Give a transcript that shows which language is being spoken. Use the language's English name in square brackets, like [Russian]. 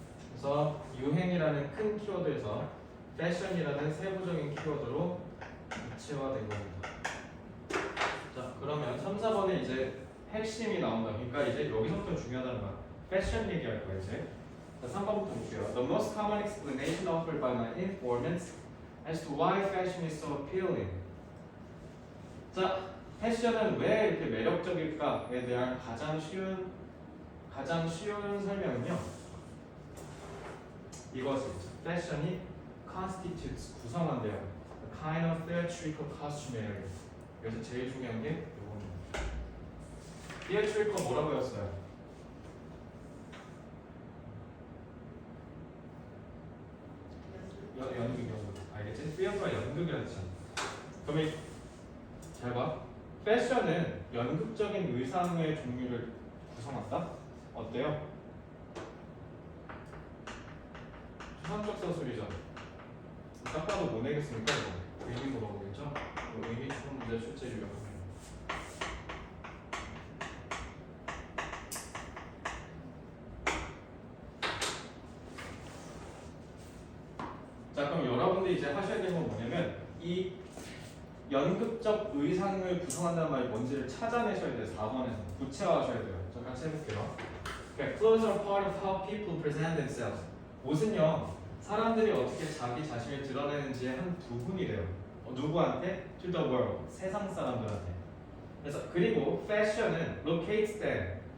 [Korean] 그래서 유행이라는 큰 키워드에서 패션이라는 세부적인 키워드로 구체화된 겁니다. 자, 그러면 3, 4번에 이제 핵심이 나온다. 그러니까 이제 여기서부터 중요하다는 거야. 패션 얘기할 거야 이제. 자, 3번부터 볼게요. [English] The most common explanation offered by my informants as to why fashion is so appealing. [Korean] 자, 패션은 왜 이렇게 매력적일까에 대한 가장 쉬운 설명은요. 이것이죠. 패션이 constitutes 구성한대요. [English] A kind of theatrical costumery. [Korean] 여기서 제일 중요한 게 이겁니다. theatrical 뭐라고 했어요? 연극. 알겠지? theater가 연극이라는 뜻이야. 그러면 잘 봐. 패션은 연극적인 의상의 종류를 구성한다. 어때요? 추상적 서술이죠. 딱 봐도 뭐 내겠습니까? 이거 의미 물어보겠죠? 의미 추론 문제 출제 유형. 자, 그럼 여러분들이 이제 하셔야 되는 건 뭐냐면 이 연극적 의상을 구성한다는 말이 뭔지를 찾아내셔야 돼요. 4번에서 구체화하셔야 돼요. 자, 같이 해볼게요. 그러니까 [English] clothes are part of how people present themselves. [Korean] 옷은요, 사람들이 어떻게 자기 자신을 드러내는지의 한 부분이래요. 누구한테? [English] To the world. [Korean] 세상 사람들한테. 그래서 그리고 fashion은 [English] locates them.